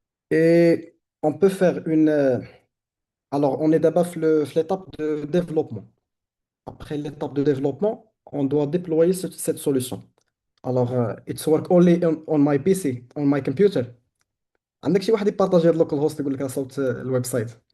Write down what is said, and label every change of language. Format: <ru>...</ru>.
<fr>Et on peut faire alors, on est d'abord l'étape de développement. Après l'étape de développement, on doit déployer cette solution.</fr> <en>Alors, it's work only on my PC, on my computer.</en> <ar>عندك شي واحد يبارطاجي هاد اللوكال هوست يقول لك صوت الويب سايت.</ar>